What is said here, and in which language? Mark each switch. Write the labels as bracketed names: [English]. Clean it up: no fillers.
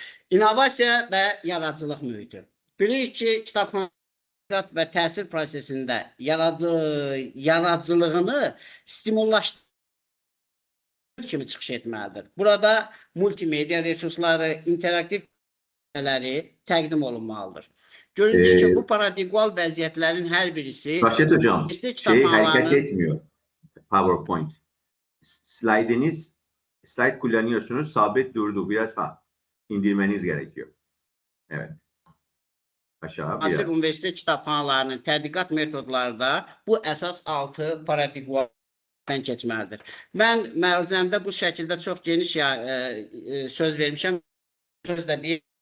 [Azerbaijani] İnnovasiya və yaradıcılıq mühiti. Bilirik ki, kitabxanacılıq və təhsil prosesində yaradıcılığını stimullaşdırır kimi çıxış etməlidir. Burada multimedia resursları, interaktiv təqdim olunmalıdır. Göründüyü ki, bu paradigmal vəziyyətlərin hər birisi [Turkish] Raşid hocam, hareket etmiyor. PowerPoint. Slide kullanıyorsunuz, sabit durdu. Biraz indirmeniz gerekiyor. Evet. Aşağı biraz. [Azerbaijani] Asıl universitet kitabxanalarının tədqiqat metodları da bu əsas 6 paradigmadan keçməlidir. Mən məruzəmdə bu şəkildə çox geniş söz vermişəm. Söz də deyim.